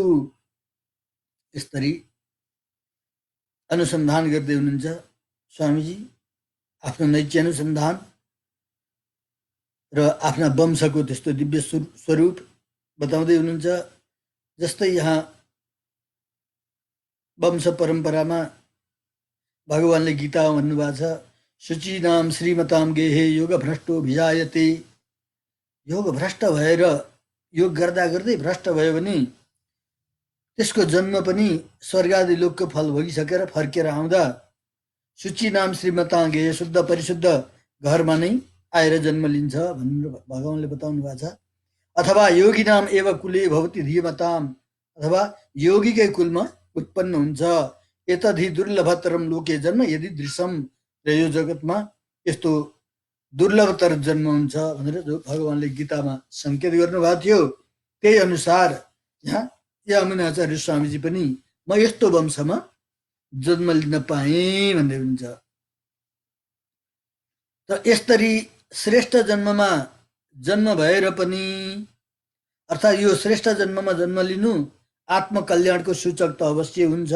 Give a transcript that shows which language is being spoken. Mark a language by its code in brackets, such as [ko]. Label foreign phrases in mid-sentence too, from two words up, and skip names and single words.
[ne] यसरी अनुसन्धान गर्दै हुनुहुन्छ स्वामीजी, आफ्नो नैत्य अनुसन्धान र आफ्ना वंशको त्यस्तो दिव्य स्वरूप बताउँदै हुनुहुन्छ। जस्तै यहाँ वंश परम्परामा भगवानले गीता भन्नुभएको छ, [sa] शुचीनाम श्रीमताम गेहे योग भ्रष्टो भिजायते, [ne] योग भ्रष्ट भएर योग गर्दा गर्दै भ्रष्ट भयो भने त्यसको जन्म पनि स्वर्गादि लोकको फल भोगिसकेर फर्केर आउँदा [sa] शुचि नाम श्रीमताम गेहे, [ne] शुद्ध परिशुद्ध घरमा नै आएर जन्म लिन्छ भनेर भगवानले बताउनु भएको छ। अथवा [sa] योगी नाम एव कुले भवति धीमताम, [ne] अथवा योगीकै कुलमा उत्पन्न हुन्छ, [sa] एतद्धि दुर्लभतरम लोके जन्म यदि दृश्यम [ne] र यो जगतमा यस्तो दुर्लभतर जन्म हुन्छ भनेर जो भगवानले गीतामा संकेत गर्नुभएको थियो त्यही अनुसार यहाँ यमुनाचार्य स्वामीजी पनि म यस्तो वंशमा जन्म लिन पाएँ भन्दै हुन्छ। त यसरी श्रेष्ठ जन्ममा जन्म भएर पनि अर्थात् यो श्रेष्ठ जन्ममा जन्म लिनु आत्मकल्याणको सूचक त अवश्य हुन्छ।